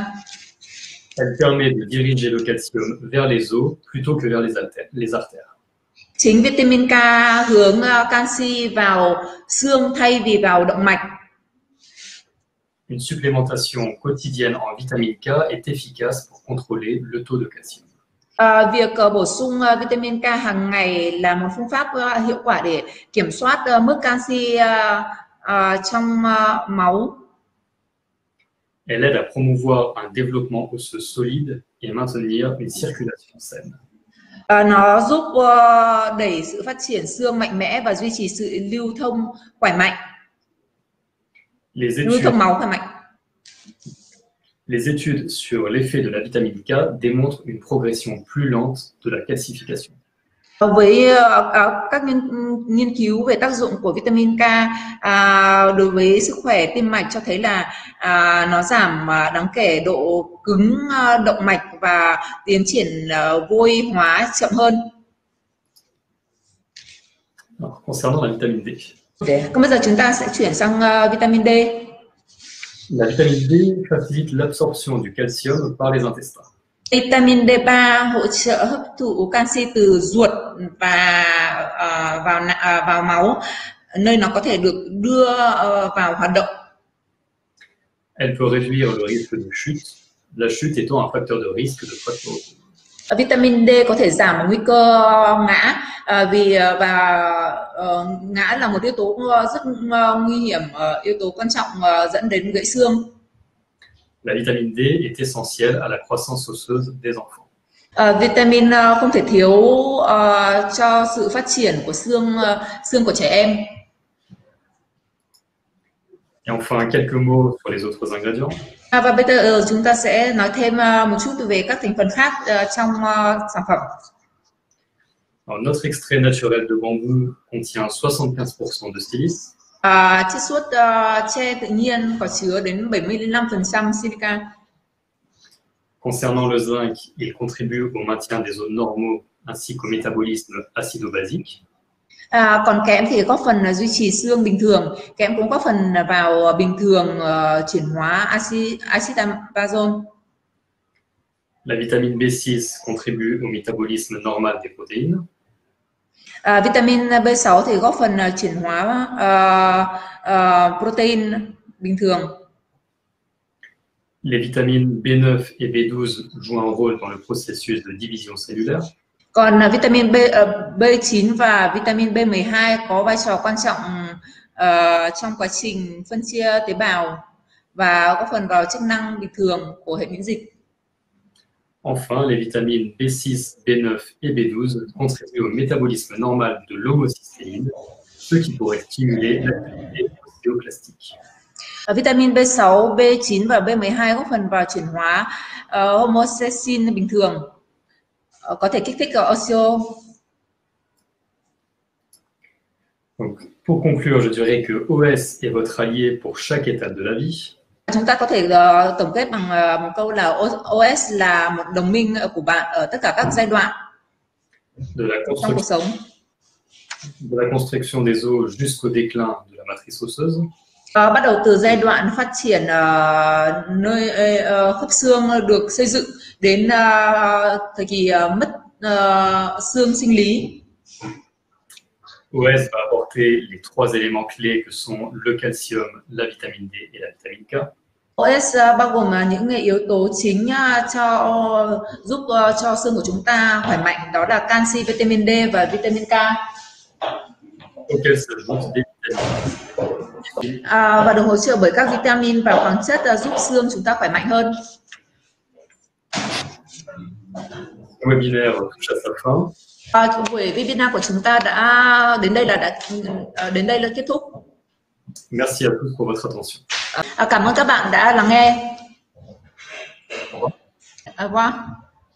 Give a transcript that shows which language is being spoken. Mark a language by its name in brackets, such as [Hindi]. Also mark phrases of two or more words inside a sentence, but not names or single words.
[French] Elle permet de diriger le calcium vers les os plutôt que vers les artères. [Vietnamese] Chính vitamin K hướng canxi vào xương thay vì vào động mạch. [French] Une supplémentation quotidienne en vitamine K est efficace pour contrôler le taux de calcium. [Vietnamese] Việc bổ sung vitamin K hàng ngày là một phương pháp hiệu quả để kiểm soát mức canxi trong máu. [French] Elle aide à promouvoir un développement osseux solide et maintenir une circulation saine. [Vietnamese] Nó giúp đẩy sự phát triển xương mạnh mẽ và duy trì sự lưu thông khỏe mạnh. Lưu thông máu khỏe mạnh. [French] Les études sur l'effet de la vitamine K démontrent une progression plus lente de la calcification. [Vietnamese] Với các nghiên cứu về tác dụng của vitamin K đối với sức khỏe tim mạch cho thấy là nó giảm đáng kể độ cứng động mạch và tiến triển vôi hóa chậm hơn. [French] Alors, concernant la vitamine D. [Vietnamese] Còn bây giờ chúng ta sẽ chuyển sang vitamin D. [French] La vitamine D facilite l'absorption du calcium par les intestins. [Vietnamese] Vitamin D3 hỗ trợ hấp thụ canxi từ ruột và vào máu, nơi nó có thể được đưa vào hoạt động. [French] Elle peut réduire le risque de chute, la chute étant un facteur de risque de fracture. [Vietnamese] Vitamin D có thể giảm nguy cơ ngã vì ngã là một yếu tố rất nguy hiểm, yếu tố quan trọng dẫn đến gãy xương. [French] La vitamine D est essentielle à la croissance osseuse des enfants. [Vietnamese] Vitamin không thể thiếu cho sự phát triển của xương của trẻ em. [French] Et enfin, quelques mots sur les autres ingrédients. [Vietnamese] Và bây giờ chúng ta sẽ nói thêm một chút về các thành phần khác trong sản phẩm. [French] Alors, notre extrait naturel de bambou contient 75% de silice. [Vietnamese] Chiết xuất tre tự nhiên có chứa đến 75% silica. [French] Concernant le zinc, il contribue au maintien des os normaux ainsi qu'au métabolisme acido-basique. [Vietnamese] Còn kẽm thì góp phần duy trì xương bình thường. Kẽm cũng góp phần vào bình thường chuyển hóa axit amazon. [French] La vitamine B6 contribue au métabolisme normal des protéines. [Vietnamese] Vitamin B6 thì góp phần chuyển hóa protein bình thường. [French] Les vitamines B9 et B12 jouent un rôle dans le processus de division cellulaire. [Vietnamese] Còn vitamin B9 và vitamin B12 có vai trò quan trọng trong quá trình phân chia tế bào và góp phần vào chức năng bình thường của hệ miễn dịch. [French] Enfin, les vitamines B6, B9 et B12 contribuent au métabolisme normal de l'homocystéine, ce qui pourrait stimuler l'activité ostéoclastique. [Vietnamese] Vitamin B6, B9 và B12 góp phần vào chuyển hóa homocysteine bình thường, có thể kích thích osteo. [French] Donc, pour conclure, je dirais que OS est votre allié pour chaque étape de la vie. [Vietnamese] Chúng ta có thể tổng kết bằng một câu là OS là một đồng minh của bạn ở tất cả các giai đoạn trong cuộc sống. [French] De la construction des os jusqu'au déclin de la matrice osseuse. [Vietnamese] Bắt đầu từ giai đoạn phát triển nơi khớp xương được xây dựng đến thời kỳ mất xương sinh lý. [French] OS va apporter les trois éléments clés que sont le calcium, la vitamine D et la vitamine K. [Vietnamese] OS bao gồm những yếu tố chính giúp cho xương của chúng ta khỏe mạnh, đó là canxi, vitamin D và vitamin K. [French] Auxquels s'ajoutent des vitamines. [Vietnamese] Và được hỗ trợ bởi các vitamin và khoáng chất giúp xương chúng ta khỏe mạnh hơn. [French] Le webinaire touche à sa fin. [Vietnamese] Buổi webinar của chúng ta đã đến đây là kết thúc. [French] Merci à tous pour votre attention. [Vietnamese] Cảm ơn các bạn đã lắng nghe. [French] Au revoir.